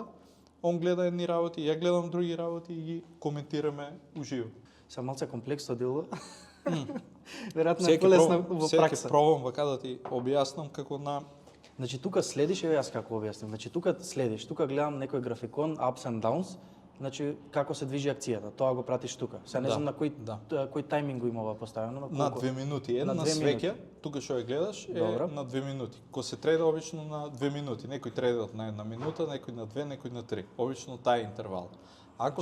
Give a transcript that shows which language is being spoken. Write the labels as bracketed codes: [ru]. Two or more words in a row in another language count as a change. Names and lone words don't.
[mk] Он гледа едни работи, ја гледам други работи и ги коментираме уживо. Са малце комплексно делува. Веројатно е полесно во Сега ќе пракса. пробам вака да ти објаснам како на Значи тука следиш, еве јас како објаснам. Значи тука следиш, тука гледам некој графикон [en] ups and downs, [mk] значи како се движи акцијата. Тоа го пратиш тука. Сега не Да, знам на кој да. кој тајминг го има ова поставено, на 2 минути. Една На 2 свеќа, тука што ја гледаш е Добро. на 2 минути. Ко се треда обично на 2 минути. Некои тредат на 1 минута, некои на 2, некои на 3. Обично тај интервал. Ако